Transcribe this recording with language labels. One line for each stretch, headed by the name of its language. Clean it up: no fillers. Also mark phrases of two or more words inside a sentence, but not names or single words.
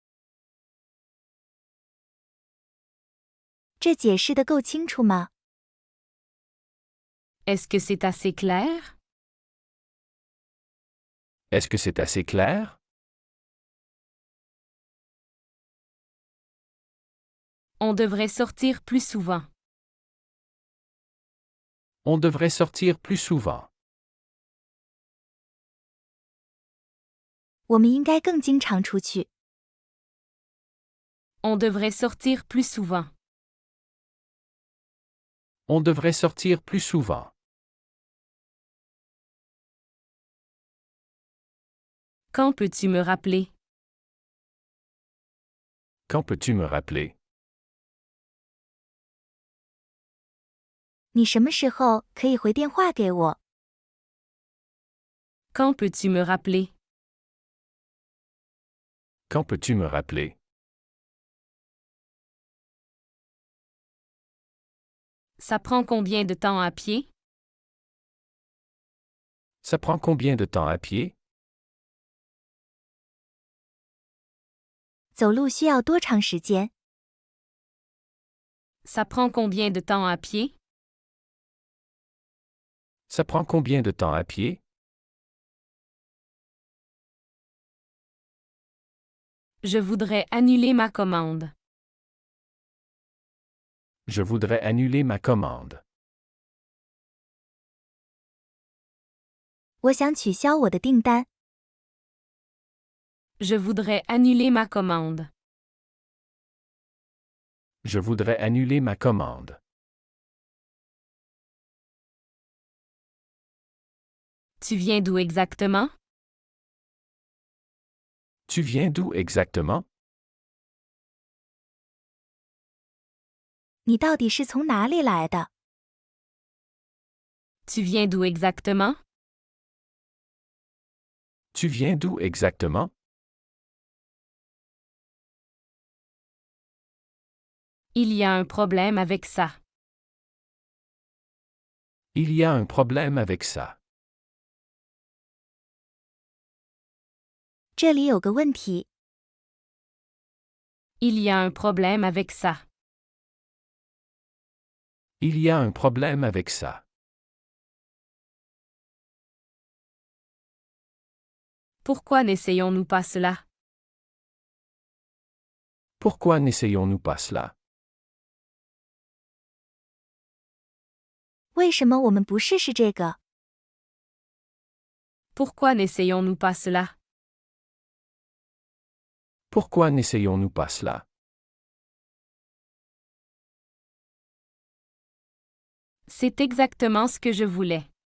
Chinese: 这解释得够清楚吗？
French: Est-ce que c'est assez clair? Est-ce que c'est assez clair? On devrait sortir plus souvent. On devrait sortir plus souvent.
Chinese: 我们应该更经常出去。
French: On devrait sortir plus souvent. On devrait sortir plus souvent. Quand peux-tu me rappeler? Quand peux-tu me rappeler?
Chinese: 你什么时候可以回电话给我？
French: Quand peux-tu me rappeler? Quand peux-tu me rappeler? Ça prend combien de temps à pied? Ça prend combien de temps à pied?
Chinese: 走路需要多长时间？
French: Ça prend combien de temps à pied? Ça prend combien de temps à pied? Je voudrais annuler ma commande. Je voudrais annuler ma commande.
Chinese: 我想取消我的订单。
French: Je voudrais annuler ma commande. Je voudrais annuler ma commande. Tu viens d'où exactement? Tu viens d'où exactement?
Chinese: 你到底是从哪里来的？
French: Tu viens d'où exactement? Tu viens d'où exactement? Il y a un problème avec ça. Il y a un problème avec ça.
Chinese: 这里有个问题。
French: Il y a un problème avec ça. Il y a un problème avec ça. Pourquoi n'essayons-nous pas cela? Pourquoi n'essayons-nous pas cela?
Chinese: 为什么我们不试试这个？
French: Pourquoi n'essayons-nous pas cela? Pourquoi n'essayons-nous pas cela? C'est exactement ce que je voulais.